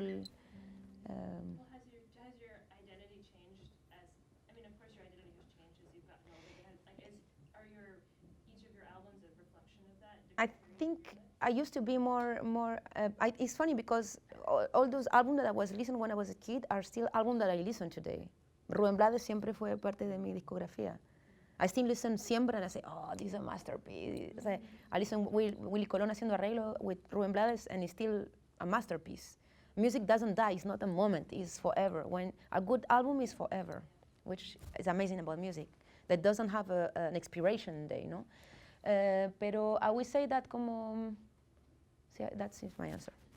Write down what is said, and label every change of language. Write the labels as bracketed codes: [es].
[en] Well, has your identity changed as, I mean, of course your identity has changed as you've gotten older, but are each of your albums a reflection of that? I think I used to be more. It's funny because all those albums that I was listening when I was a kid are still albums that I listen today. [es] Rubén Blades siempre fue parte de mi discografía. [en] I still listen siempre and I say, oh, this is a masterpiece. I listen Willy Colón [es] haciendo arreglo [en] with Rubén Blades and it's still a masterpiece. Music doesn't die, it's not a moment, it's forever. When a good album is forever, which is amazing about music. That doesn't have an expiration day, no? Pero I would say that como, that's my answer.